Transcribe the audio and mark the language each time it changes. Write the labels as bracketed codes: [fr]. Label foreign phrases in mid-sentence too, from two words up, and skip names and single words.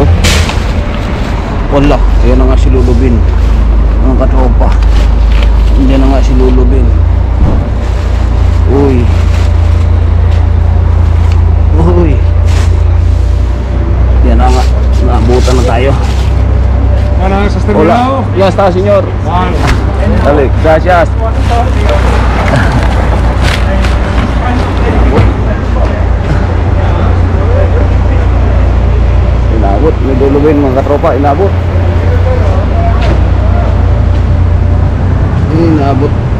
[tl] Wala, ayan na nga si Lulubin. Ang katropa. Yan na nga si Lulubin. Uy. Yan na nga. Naabutan na tayo. [es] Hola. Ya está, señor. Dale, gracias. [tl] Inabot, may Lulubin mga katropa, inabot. Inabot.